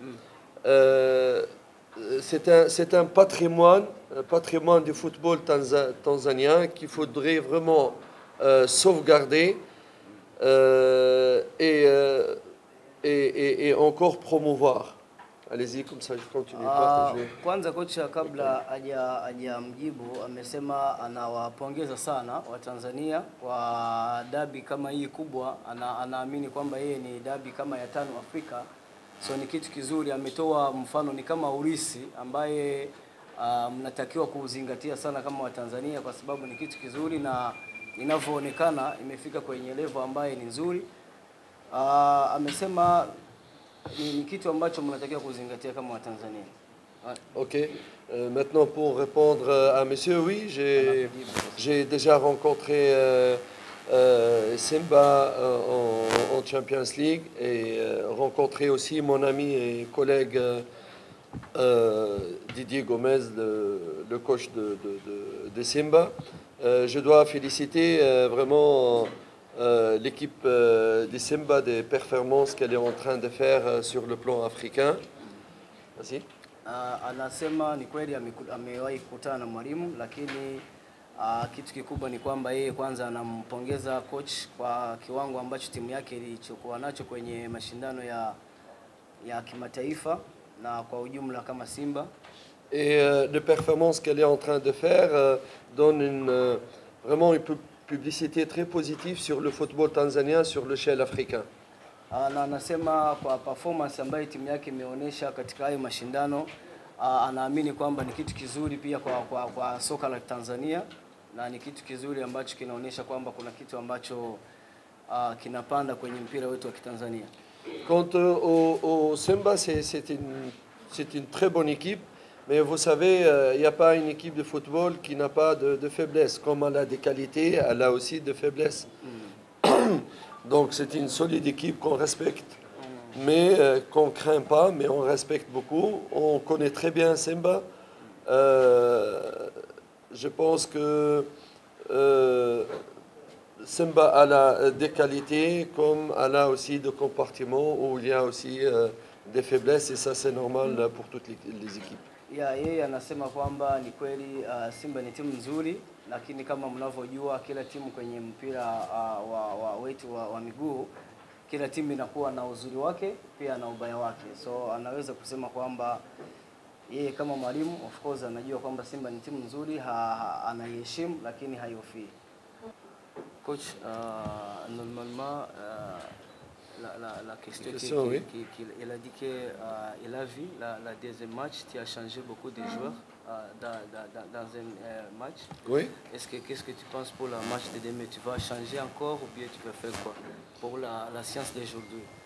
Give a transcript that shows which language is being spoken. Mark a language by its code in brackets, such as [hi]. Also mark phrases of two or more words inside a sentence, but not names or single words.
[fr] C'est un patrimoine du football tanzanien qu'il faudrait vraiment sauvegarder et encore promouvoir. Allez-y, comme ça je continue. [sw] Kwanza kocha kabla hajamjibu amesema anawapongeza sana Watanzania kwa dabi kama hii kubwa. Anaamini kwamba yeye ni dabi kama ya 5 Afrika. So ni kitu kizuri, ametoa mfano ni kama urisi ambaye mnatakiwa kuzingatia sana kama Watanzania kwa sababu ni kitu kizuri na inavyoonekana imefika kwenye level ambaye ni nzuri. Amesema ni kitu ambacho mnatakiwa kuzingatia kama Watanzania. Ok. [fr] Maintenant pour répondre à monsieur, oui, j'ai déjà rencontré Simba en Champions League et rencontré aussi mon ami et collègue Didier Gomez, le coach de Simba. Je dois féliciter vraiment l'équipe de Simba des performances qu'elle est en train de faire sur le plan africain. Merci. [sw] Anasema ni kweli amewahi kukutana na mwalimu, lakini kitu kikubwa ni kwamba yeye kwanza anampongeza coach kwa kiwango ambacho timu yake ilichokuwa nacho kwenye mashindano ya kimataifa na kwa ujumla kama Simba. [fr] Et les performances qu'elle est en train de faire donne vraiment une publicité très positive sur le football tanzanien sur l'échelle africaine. [sw] Na anasema kwa performance ambayo timu yake imeonyesha katika hayo mashindano, anaamini kwamba ni kitu kizuri pia kwa soka la Tanzania na ni kitu kizuri ambacho kinaonyesha kwamba kuna kitu ambacho kinapanda kwenye mpira wetu wa Kitanzania. [fr] Quant au Simba, c'est une très bonne équipe, mais vous savez, il n'y a pas une équipe de football qui n'a pas de faiblesse. Comme elle a des qualités, elle a aussi de faiblesses. Donc c'est une solide équipe qu'on respecte, mais qu'on ne craint pas, mais on respecte beaucoup. On connaît très bien Simba. Je pense que Simba a des qualités, comme elle a aussi des compartiments où il y a aussi des faiblesses, et ça c'est normal pour toutes les équipes. [sw] Yeye anasema kwamba ni kweli Simba ni timu nzuri, lakini kama mnavyojua kila timu kwenye mpira wa miguu, kila timu inakuwa na uzuri wake pia na ubaya wake. So anaweza kusema kwamba yeye kama mwalimu [en] of course [sw] anajua kwamba Simba ni timu nzuri, anaiheshimu lakini haihofii. [fr] Coach, normalement la question oui. qu'il a dit qu'il a vu la deuxième match, tu as changé beaucoup de joueurs dans un match. Oui. Qu'est-ce que tu penses pour le match de demain? Tu vas changer encore ou bien tu vas faire quoi pour la séance d'aujourd'hui?